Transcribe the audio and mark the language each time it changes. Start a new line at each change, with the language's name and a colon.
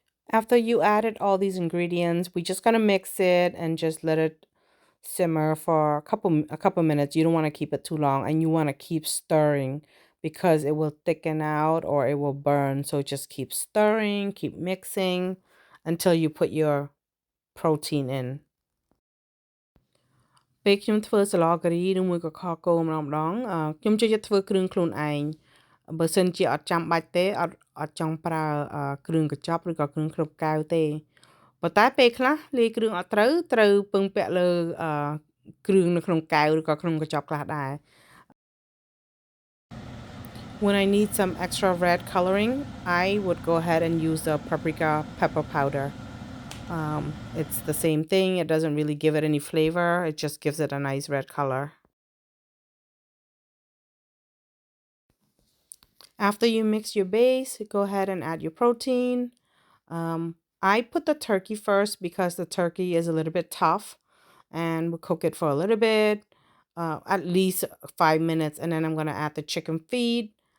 English: After you added all these ingredients, we're just gonna mix it and just let it simmer for a couple minutes. You don't want to keep it too long, and you want to keep stirring because it will thicken out or it will burn. So just keep stirring, keep mixing until you put your protein in.
Khmer: ពេលខ្ញុំធ្វើសាឡការីឬមួយក៏ខគោម្ដងខ្ញុំចូលចិត្តធ្វើគ្រឿងខ្លួនឯងបើសិនជាអត់ចាំបាច់ទេអត់ចង់ប្រើគ្រឿងកញ្ចប់ឬក៏គ្រឿងគ្រប់កែវទេប៉ុន្តែពេលខ្លះលាយគ្រឿងអត់ត្រូវពឹងពាក់លើគ្រឿងនៅក្នុងកែវឬក៏ក្នុងកញ្ចប់ខ្លះដែរ
English: When I need some extra red coloring, I would go ahead and use the paprika pepper powder. It's the same thing. It doesn't really give it any flavor. It just gives it a nice red color. After you mix your base, go ahead and add your protein. I put the turkey first because the turkey is a little bit tough, and we'll cook it for a little bit, at least 5 minutes, and then I'm going to add the chicken feet.